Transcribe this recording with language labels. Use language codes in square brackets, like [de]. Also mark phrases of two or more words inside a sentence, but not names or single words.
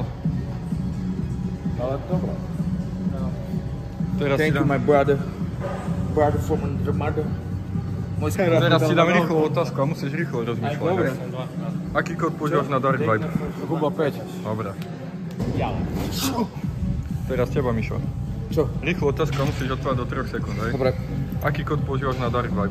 [sk] Ale dobro. Teraz [en] Thank you, my brother. Brother from the mother. [sk] Teraz ti dám rýchlo otázku a musíš rýchlo rozmýšľať. Dobre. Aký kód používaš na Dark Vibe? Huba 5. Dobre. Teraz teba, Mišo. Čo? Rýchlo otázku a musíš odpovedať do 3 sekúnd, hej? Dobre. Aký kód používaš na Dark Vibe?